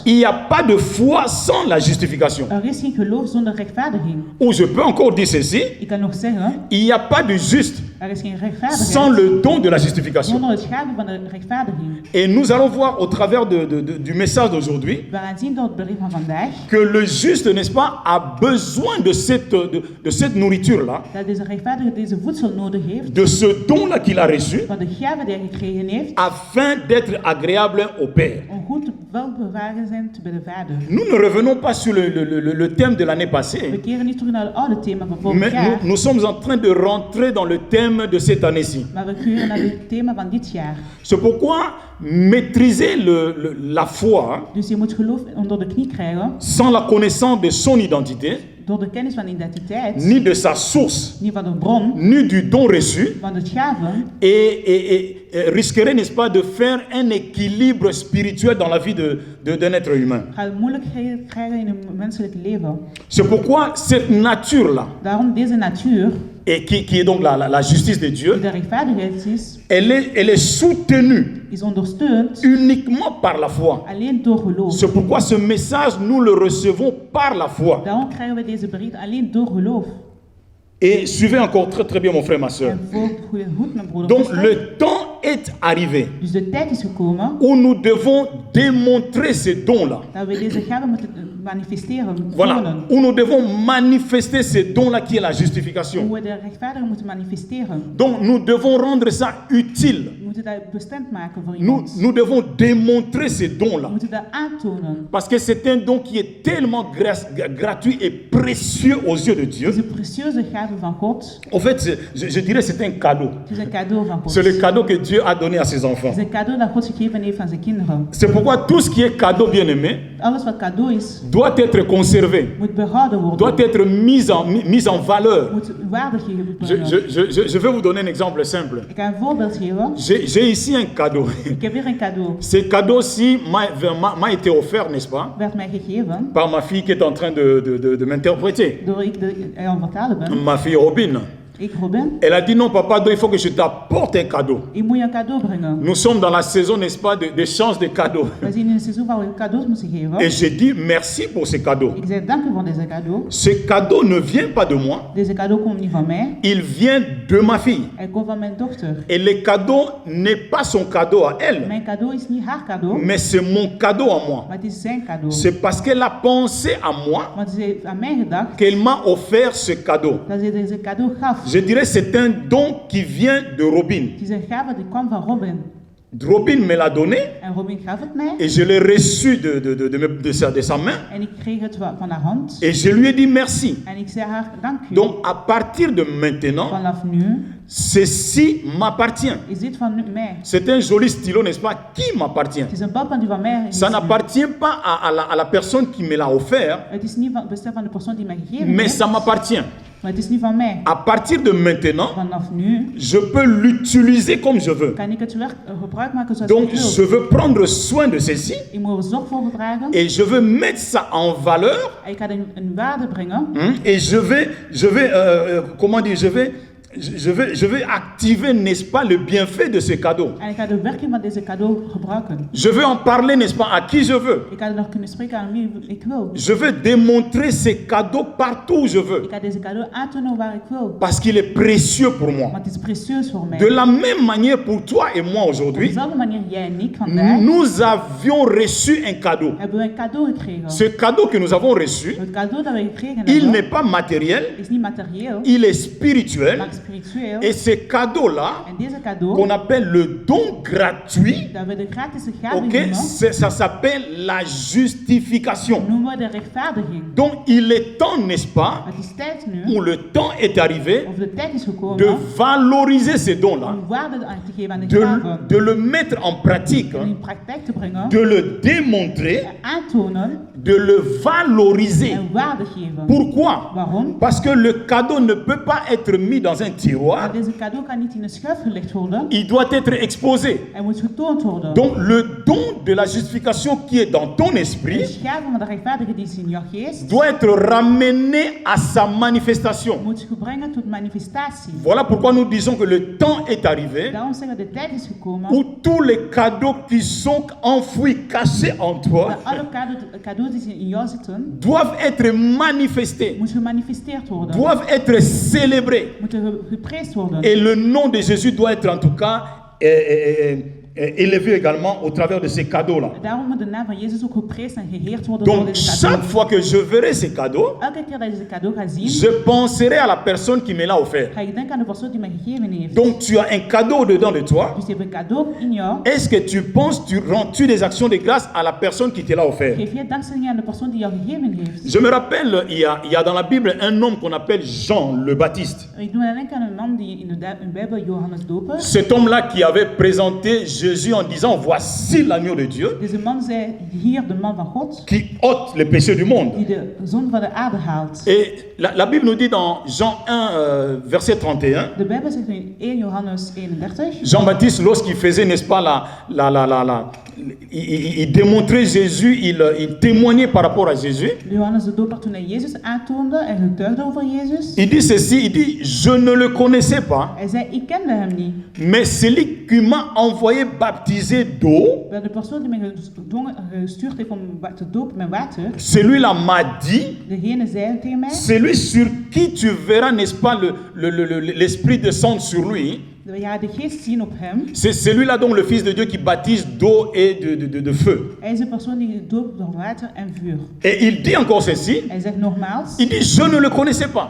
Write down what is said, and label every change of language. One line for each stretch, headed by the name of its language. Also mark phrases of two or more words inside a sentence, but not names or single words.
French: il n'y a pas de foi sans la justification.
Dutch: Er is geen geloof zonder rechtvaardiging.
French: Ou je peux encore dire ceci,
Dutch: Ik kan nog zeggen,
French: il n'y a pas de juste
Dutch: er is geen
French: sans
Dutch: rechtvaardigheid
French: le don de la justification.
Dutch: zonder het gave van de rechtvaardiging.
French: Et nous allons voir au travers du message d'aujourd'hui
Dutch: We gaan zien door het bericht van vandaag
French: que le juste, n'est-ce pas, a besoin de cette nourriture-là,
Dutch: dat deze rechtvaardige deze voedsel nodig heeft,
French: de ce don-là qu'il a reçu,
Dutch: van de gave die hij gekregen heeft,
French: afin d'être agréable au Père.
Dutch: om goed welbewagen zijn bij de Vader.
French: Nous ne revenons pas sur le thème de l'année
Dutch: We
French: passée,
Dutch: keren niet terug naar het oude thema van vorig
French: mais
Dutch: jaar,
French: nous sommes en train de rentrer dans le thème de cette année-ci.
Dutch: maar we keren naar het thema van dit jaar.
French: C'est pourquoi maîtriser la foi
Dutch: Dus je moet geloof onder de knie krijgen,
French: sans la connaissance de son identité,
Dutch: door de kennis van identiteit,
French: ni de sa source,
Dutch: niet van de bron,
French: ni du don reçu,
Dutch: van de gave,
French: et risquerait, n'est-ce pas, de faire un équilibre spirituel dans la vie d'un être humain.
Dutch: gaat moeilijkheden krijgen in een menselijk leven.
French: C'est pourquoi cette nature-là,
Dutch: Daarom deze natuur,
French: et qui est donc la justice de
Dutch: die
French: Dieu,
Dutch: de rechtvaardigheid is,
French: elle est soutenue
Dutch: is ondersteund
French: uniquement par la foi.
Dutch: alleen door geloof.
French: C'est pourquoi ce message, nous le recevons par la foi.
Dutch: Daarom krijgen we deze bericht alleen door geloof.
French: Et suivez encore très très bien mon frère, ma soeur.
Dutch: En volg goed mijn broeder.
French: Donc
Dutch: Pastor.
French: le temps est arrivé
Dutch: Dus de tijd is gekomen
French: où nous devons démontrer ces dons-là.
Dutch: dat we deze gave moeten manifesteren,
French: Voilà,
Dutch: tonen.
French: où nous devons manifester ces dons-là qui est la justification.
Dutch: Hoe we de rechtvaardige moeten manifesteren.
French: Donc nous devons rendre ça utile.
Dutch: We moeten dat bestemd maken voor iemand.
French: Nous devons démontrer ces
Dutch: We
French: dons-là.
Dutch: moeten dat aantonen.
French: Parce que c'est un don qui est tellement gratuit et précieux aux yeux de Dieu.
Dutch: Deze precieuze gave van God,
French: En fait, je dirais c'est un cadeau.
Dutch: het is een cadeau van God.
French: C'est le cadeau que Dieu a donné à ses enfants.
Dutch: Het is een cadeau dat God gegeven heeft aan zijn kinderen.
French: C'est pourquoi tout ce qui est cadeau, bien aimé,
Dutch: Alles wat cadeau is,
French: doit être conservé,
Dutch: moet behouden worden.
French: doit être mis en valeur.
Dutch: Moet waarde gegeven worden.
French: Je vais vous donner un exemple simple.
Dutch: Ik ga een voorbeeld geven.
French: J'ai ici un cadeau.
Dutch: Ik heb hier een cadeau.
French: Ce cadeau-ci m'a été offert, n'est-ce pas,
Dutch: Werd mij gegeven
French: par ma fille qui est en train de m'interpréter.
Dutch: door ik aan het vertalen ben.
French: Ma fille Robin.
Dutch: Ik, Robin,
French: Elle a dit non, papa, il faut que je t'apporte un cadeau.
Dutch: ik moet je een cadeau brengen.
French: Nous sommes dans la saison, n'est-ce pas, d'échange de cadeaux.
Dutch: We zien in een seizoen waar we cadeaus moeten geven.
French: Et j'ai dit merci pour ce cadeau.
Dutch: Ik zei dank u voor deze cadeau.
French: Ce cadeau ne vient pas de moi,
Dutch: Deze cadeau komt niet van mij.
French: il vient de ma fille.
Dutch: Hij komt van mijn dochter.
French: Et le cadeau n'est pas son cadeau à elle,
Dutch: Mijn cadeau is niet haar cadeau,
French: mais c'est mon cadeau à moi.
Dutch: maar het is zijn cadeau.
French: C'est parce qu'elle a pensé à moi
Dutch: Want ze heeft aan mij gedacht
French: qu'elle m'a offert ce cadeau.
Dutch: dat ze deze cadeau gaf.
French: Je dirais c'est un don qui vient de Robin.
Dutch: Het is een gave die kwam van Robin.
French: Robin me l'a donné
Dutch: En Robin gaf het mij.
French: et je l'ai reçu de sa main
Dutch: En ik kreeg het van haar hand.
French: et je lui ai dit merci.
Dutch: En ik zei haar dank u.
French: Donc à partir de maintenant,
Dutch: Vanaf nu
French: ceci m'appartient.
Dutch: is dit van mij.
French: C'est un joli stylo, n'est-ce pas, qui m'appartient.
Dutch: Het is een balpen die van mij is.
French: Ça n'appartient pas à la personne qui me l'a offert,
Dutch: Het is niet bestemd van de persoon die mij gegeven
French: mais
Dutch: heeft.
French: ça m'appartient.
Dutch: Maar het is niet van mij.
French: À partir de maintenant,
Dutch: Vanaf nu
French: je peux l'utiliser comme je veux.
Dutch: kan ik het gebruik maken zoals
French: Donc,
Dutch: ik
French: je
Dutch: wil.
French: veux prendre soin de ceci
Dutch: Ik moet er zorg voor dragen.
French: et je veux mettre ça en valeur.
Dutch: En ik ga een waarde brengen.
French: Et je vais comment dire, je vais activer, n'est-ce pas, le bienfait de ce cadeau.
Dutch: En ik ga de werking van deze cadeau gebruiken.
French: Je veux en parler, n'est-ce pas, à qui je veux.
Dutch: Ik ga er nog kunnen spreken aan wie ik wil.
French: Je veux démontrer ce cadeau partout où je veux.
Dutch: Ik ga deze cadeau aantonen waar ik wil.
French: Parce qu'il est précieux pour moi.
Dutch: Want het is precieus voor mij.
French: De la même manière pour toi et moi
Dutch: Op
French: aujourd'hui,
Dutch: dezelfde manier jij en ik vandaag
French: nous avions reçu un cadeau.
Dutch: hebben we een cadeau gekregen.
French: Ce cadeau que nous avons reçu,
Dutch: Het cadeau dat we gekregen
French: il
Dutch: hebben
French: n'est pas matériel,
Dutch: is niet materieel,
French: il est spirituel.
Dutch: maar spiritueel.
French: Et ce cadeau-là,
Dutch: En deze cadeau,
French: qu'on appelle le don gratuit,
Dutch: dat we de gratis gave
French: ok,
Dutch: noemen,
French: ça s'appelle la justification.
Dutch: noemen we de rechtvaardiging.
French: Donc il est temps, n'est-ce pas,
Dutch: Het is tijd nu,
French: où le temps est arrivé
Dutch: of de tijd is
French: de
Dutch: gekomen,
French: valoriser ces dons-là,
Dutch: om waarde aan te geven aan de gave.
French: de le mettre en pratique,
Dutch: En in praktijk te brengen,
French: de le démontrer,
Dutch: aantonen
French: de le valoriser.
Dutch: en waarde geven.
French: Pourquoi?
Dutch: Waarom?
French: Parce que le cadeau ne peut pas être mis dans un tiroir,
Dutch: Want deze cadeau kan niet in een schuif gelegd worden.
French: il doit être exposé.
Dutch: Hij moet getoond worden.
French: Donc le don de la justification qui est dans ton
Dutch: De
French: esprit
Dutch: gave van de rechtvaardige die is in jouw geest,
French: doit être ramené à sa manifestation.
Dutch: moet gebrengen tot manifestatie.
French: Voilà pourquoi nous disons que le temps est arrivé
Dutch: Daarom zeggen we de tijd is gekomen
French: où tous les cadeaux qui sont enfouis, cachés en toi,
Dutch: dat alle cadeaus die in jou zitten,
French: doivent être manifestés,
Dutch: moeten gemanifesteerd worden.
French: doivent être célébrés.
Dutch: Moeten geprezen worden.
French: Et le nom de Jésus doit être en tout cas élevé également au travers de ces cadeaux-là.
Dutch: Daarom moet de naam van Jezus ook geprezen en geheerd worden door
French: Donc
Dutch: deze
French: chaque
Dutch: cadeau.
French: fois que je verrai ces cadeaux,
Dutch: Elke keer dat je deze cadeau gaat zien,
French: je penserai à la personne qui me l'a offert.
Dutch: ga je denken aan de persoon die mij gegeven heeft.
French: Donc tu as un cadeau dedans de toi.
Dutch: Dus je hebt een cadeau in jou.
French: Est-ce que tu penses, rends-tu des actions de grâce à la personne qui te l'a offert?
Dutch: Geef je dankzegging aan de persoon die jou gegeven heeft.
French: Je me rappelle, il y a dans la Bible un homme qu'on appelle Jean le Baptiste.
Dutch: Ik doe denken aan een man die in de Bijbel Johannes dopen.
French: Cet homme-là qui avait présenté Jésus en disant, voici l'agneau de Dieu
Dutch: Deze man zei, hier de man van God,
French: qui ôte les péchés du monde.
Dutch: die de zonde van de aarde haalt.
French: Et la Bible nous dit dans Jean 1, verset 31,
Dutch: De Bijbel zegt in 1 Johannes 31,
French: Jean-Baptiste, lorsqu'il faisait, n'est-ce pas, il démontrait Jésus, il témoignait par rapport à Jésus.
Dutch: Johannes de Doper, toen hij Jezus aantoonde en getuigde over Jezus,
French: Il dit ceci, il dit, je ne le connaissais pas,
Dutch: hij zei, ik kende hem niet.
French: mais celui qui m'a envoyé baptiser d'eau,
Dutch: Maar de persoon die mij gestuurd heeft om te dopen met water,
French: celui-là m'a dit,
Dutch: degene zei tegen mij,
French: celui sur qui tu verras, n'est-ce pas, l'Esprit descendre sur lui,
Dutch: je gaat de geest zien op hem.
French: c'est celui-là donc le Fils de Dieu qui baptise d'eau et de feu.
Dutch: Hij is een persoon die doopt door water en vuur.
French: Et il dit encore ceci,
Dutch: Hij zegt nogmaals,
French: il dit, je ne le connaissais pas,